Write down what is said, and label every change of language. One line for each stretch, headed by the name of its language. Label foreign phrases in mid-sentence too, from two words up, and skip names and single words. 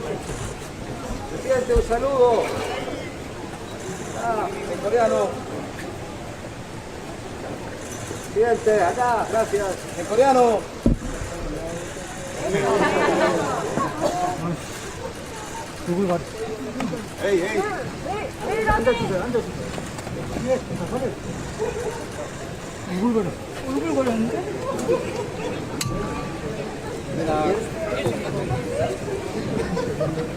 Spanish: Presidente, un saludo. En coreano. Presidente, acá, gracias. En coreano.
Korean: 누굴 가? Hey, hey. 앉아주세요. 앉아주세요. 예, 잠깐만요. 누굴 가려? 얼굴 걸렸는데?
Spanish: Mira.